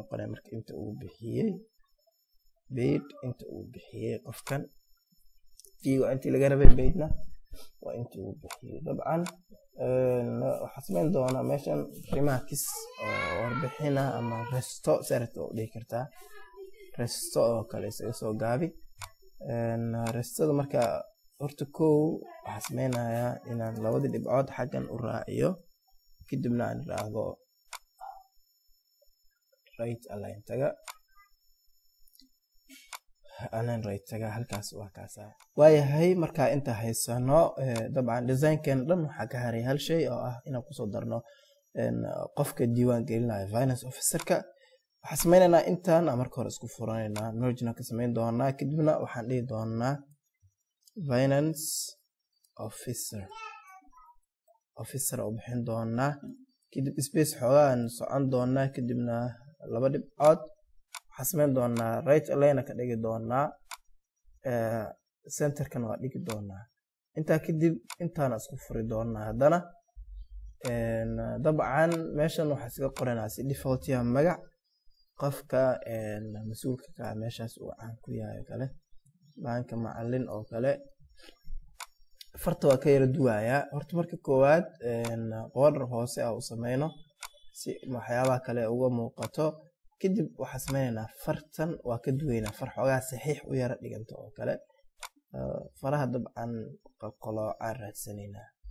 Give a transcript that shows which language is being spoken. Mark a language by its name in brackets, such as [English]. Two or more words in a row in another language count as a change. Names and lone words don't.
[Somali] noqonaya marka inta uu bixiyey paid inta uu bixiyey qofkan v waa intii laga rabay paidna waa intii uu bixiyey dabcan waxaa sameyn doonaa meeshan remarks oo warbixina ama resto sarata oo dhihi kartaa resto oo kale isaga soo gaabi restada marka horta kow waxaa sameynayaa inaan labadii dhibcood xaggan u raaciyo kadibna aan raacdo [English] right align [Somali] taga halkaas waa kaasa waayahay markaa inta haysano dabcan designkan dhan waxaa ka haray hal shay oo ah inaan kusoo darno qofka diiwaan gelinayo [English] finance officerka [Somali] waxaan sameynaynaa intaan marka hore isku furanaynaa mergena ka sameyn doonaa kadibna waxaan dhihi doonaa finance officer oo bixin doonaa kadib space xoogaan socon doonaa kadibna laba dhibcood waxaan sameyn doonaa [English] right align [Somali] ka dhigi doonaa centerkan waa dhigi doonaa intaa kadib intaana isku furi doonaa haddana dabcan meeshan waxaa iska qoranaa si default ya magac qofka mas-uulka ka meeshaas uu caan ku yahay kale baanka macallin oo kale farta waa ka yara duwayaa horta marka koowaad border hoose u sameyno si waxyaabaha kale uga muuqato kadib waxaa sameynaynaa fartan waa ka duweynaa far xoogaa saxiix u yara dhiganta oo kale faraha dabcan qalqaloocaan raadsanaynaa